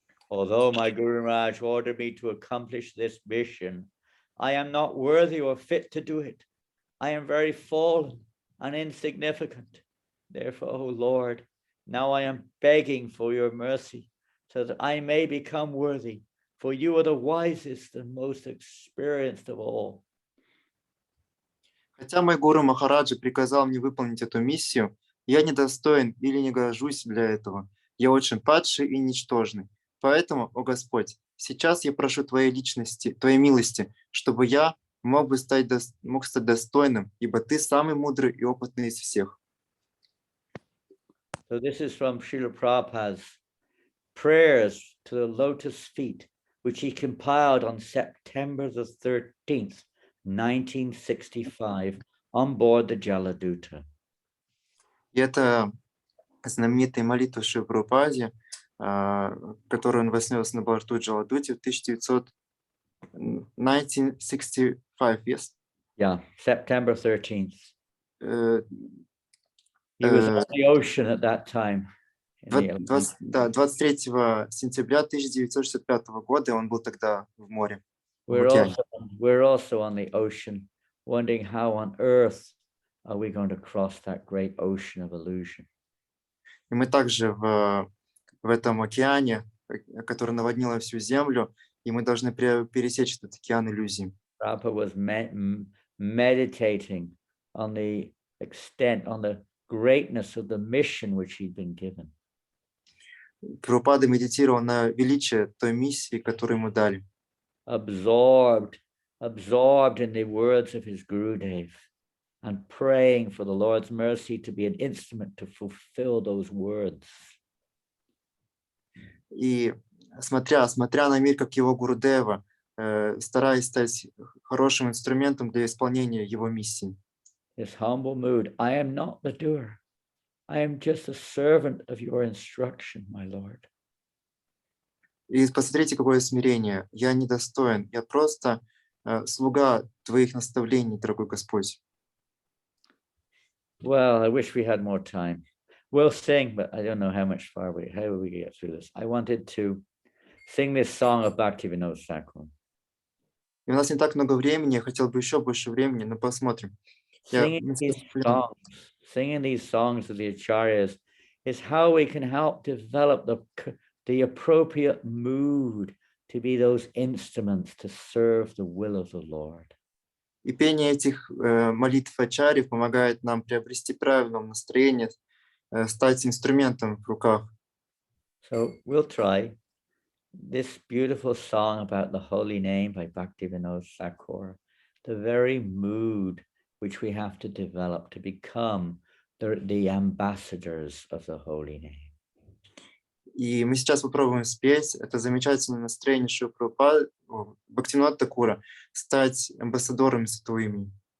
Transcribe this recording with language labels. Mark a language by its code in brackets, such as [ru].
[en] Although my Guru Maharaj ordered me to accomplish this mission, I am not worthy or fit to do it. I am very fallen and insignificant. Therefore, O Lord, now I am begging for your mercy so that I may become worthy, for you are the wisest and most experienced of all. [ru] Хотя мой гуру Махараджа приказал мне выполнить эту миссию, я недостоин или не гожусь для этого. Я очень падший и ничтожный. Поэтому, о Господь, сейчас я прошу Твоей личности, Твоей милости, чтобы я мог стать достойным, ибо Ты самый мудрый и опытный из всех. [en] So this is from Srila Prabhupada's prayers to the lotus feet, which he compiled on September the 13th, 1965, on board the Jaladuta. [ru] И это знаменитая молитва Шри Прабхупаде, которую он вознес на борту Джаладути в 1965, [en] yes? Yeah, September 13th. Э, He was on the ocean at that time. [ru] 23 сентября 1965 года он был тогда в море. [en] We're also on the ocean, wondering how on earth are we going to cross that great ocean of illusion. [ru] И мы также в этом океане, который наводнило всю землю, и мы должны пересечь этот океан иллюзий. [en] Prabhupada was meditating on the extent, on the greatness of the mission which he'd been given. [ru] Прабхупада медитировал на величие той миссии, которую ему дали. [en] Absorbed in the words of his Gurudev and praying for the Lord's mercy to be an instrument to fulfill those words. [ru] И смотря на мир как его Гурудева, стараясь стать хорошим инструментом для исполнения его миссии. [en] This humble mood, I am not the doer. I am just a servant of your instruction, my Lord. [ru] И посмотрите, какое смирение. Я недостоин. Я просто слуга твоих наставлений, дорогой Господь. [en] Well, I wish we had more time. We'll sing, but I don't know how will we get through this. I wanted to sing this song of Bhaktivinoda Thakur. [ru] И у нас не так много времени. Я хотел бы еще больше времени, но посмотрим. [en] Singing these songs of the acharyas is how we can help develop the appropriate mood to be those instruments to serve the will of the Lord. [ru] И пение этих молитв ачарьев помогает нам приобрести правильное настроение, стать инструментом в руках. [en] So we'll try this beautiful song about the holy name by Bhaktivinoda Thakur, the very mood which we have to develop to become the ambassadors of the holy name. [ru] И мы сейчас попробуем спеть это замечательное настроение Шрилы Прабхупады, Бхактивинода Такура, стать амбассадорами святого имени.